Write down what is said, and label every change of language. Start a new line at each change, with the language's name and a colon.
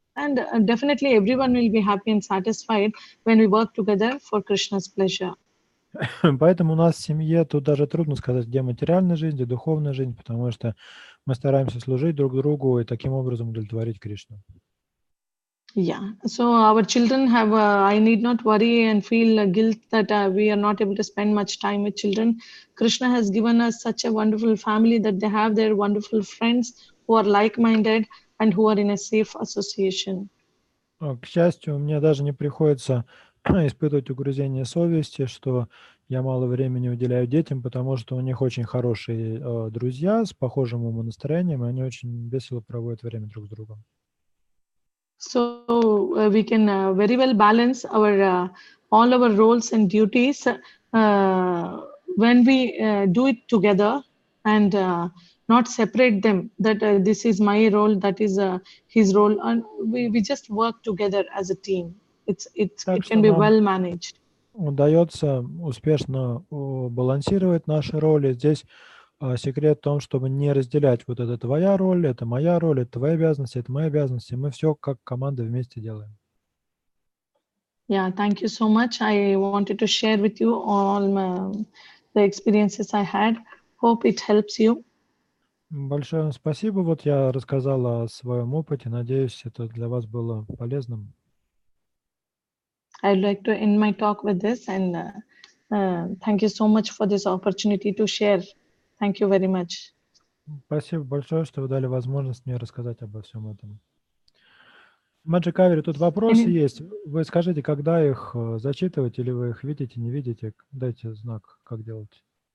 English: And definitely everyone will be happy and satisfied when we work together for Krishna's pleasure.
Russian: Поэтому у нас в семье тут даже трудно сказать, где материальная жизнь, где духовная жизнь, потому что мы стараемся служить друг другу и таким образом удовлетворить Кришну.
English: Yeah, so our children have, I need not worry and feel guilt that we are not able to spend much time with children. Krishna has given us such a wonderful family that they have their wonderful friends who are like-minded and who are in a safe association.
Russian: К счастью, мне даже не приходится испытывать угрызение совести, что я мало времени уделяю детям, потому что у них очень хорошие друзья с похожим умонастроением, и они очень весело проводят время друг с другом.
English: So we can very well balance our all our roles and duties when we do it together and not separate them. That this is my role, that is his role, and we just work together as a team. It can be well managed.
Russian: Удается успешно балансировать наши роли. Здесь секрет в том, чтобы не разделять вот это твоя роль, это моя роль, это твои обязанности, это мои обязанности. Мы все как команда вместе делаем.
English: Yeah, thank you so much. I wanted to share with you all the experiences I had. Hope it helps you.
Russian: Большое вам спасибо. Вот я рассказал о своем опыте. Надеюсь, это для вас было полезным.
English: I'd like to end my talk with this, and thank you so much for this opportunity to share. Thank you very much.
Russian: Спасибо большое, что вы дали возможность мне рассказать обо всем этом. Маджикавери, тут вопросы есть. Вы скажите, когда их зачитывать, или вы их видите, не видите? Дайте знак, как делать.